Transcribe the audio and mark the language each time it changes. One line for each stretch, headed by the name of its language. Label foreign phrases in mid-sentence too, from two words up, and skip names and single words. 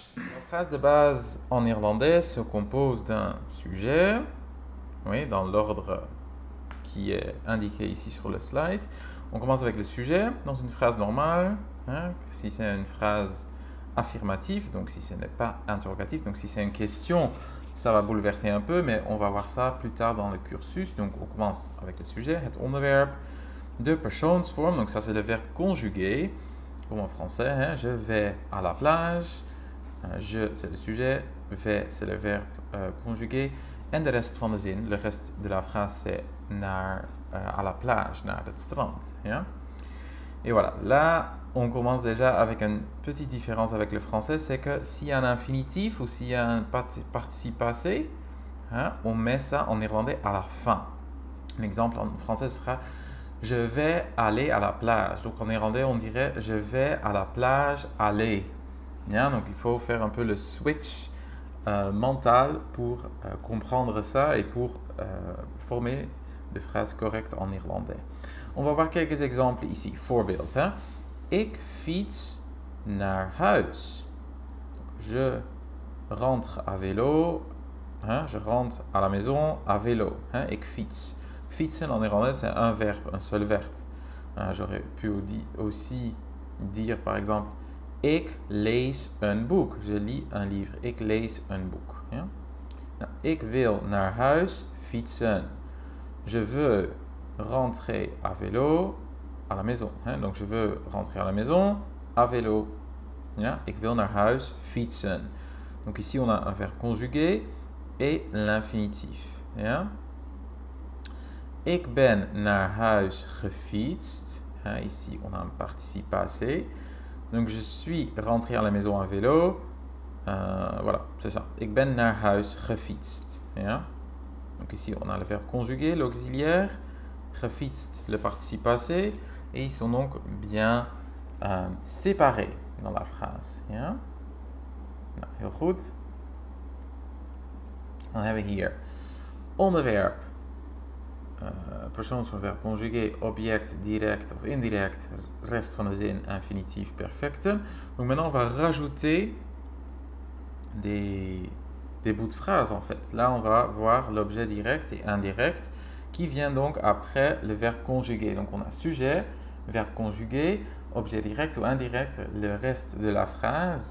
French: La phrase de base en irlandais se compose d'un sujet, oui, dans l'ordre qui est indiqué ici sur le slide. On commence avec le sujet dans une phrase normale. Si c'est une phrase affirmative, donc si ce n'est pas interrogatif, donc si c'est une question, ça va bouleverser un peu, mais on va voir ça plus tard dans le cursus. Donc on commence avec le sujet,
Dutch: het onderwerp, de persoonsvorm,
French: donc ça c'est le verbe conjugué, comme en français, je vais à la plage, je c'est le sujet, vais c'est le verbe conjugué.
Dutch: En de rest van de zin,
French: le reste de la phrase c'est à la plage,
Dutch: naar het strand. Ja?
French: Et voilà, là on commence déjà avec une petite différence avec le français, c'est que s'il y a un infinitif ou s'il y a un participe passé, on met ça en irlandais à la fin. L'exemple en français sera je vais aller à la plage. Donc en irlandais on dirait je vais à la plage aller. Ja? Donc il faut faire un peu le switch mental pour comprendre ça et pour former des phrases correctes en irlandais. On va voir quelques exemples ici.
Dutch: Voorbeeld. Ik fiets naar huis.
French: Je rentre à vélo. Je rentre à la maison à vélo.
Dutch: Ik fiets.
French: Fietsen en irlandais c'est un verbe, un seul verbe. J'aurais pu aussi dire par exemple
Dutch: ik lees een boek.
French: Je lis un livre.
Dutch: Ik lees een boek. Ja? Nou, ik wil naar huis fietsen.
French: Je veux rentrer à vélo à la maison. Donc je veux rentrer à la maison à vélo. Ja?
Dutch: Ik wil naar huis fietsen.
French: Donc ici on a un verbe conjugué et l'infinitif. Ja?
Dutch: Ik ben naar huis gefietst.
French: Ici on a un participe passé. Donc je suis rentré à la maison à vélo. Voilà, c'est ça.
Dutch: Ik ben naar huis gefietst.
French: Ja? Donc ici on a le verbe conjugué, l'auxiliaire. Gefietst, le participe passé. Et ils sont donc bien séparés dans la phrase.
Dutch: Ja? Nou, heel goed. Dan hebben we hier onderwerp. Persoonsverb conjugué, object, direct of indirect, reste van de zin, infinitif, perfecte.
French: Donc maintenant on va rajouter des bouts de phrases en fait. Là on va voir l'objet direct et indirect qui vient donc après le verbe conjugué. Donc on a sujet, verbe conjugué, objet direct ou indirect, le reste de la phrase.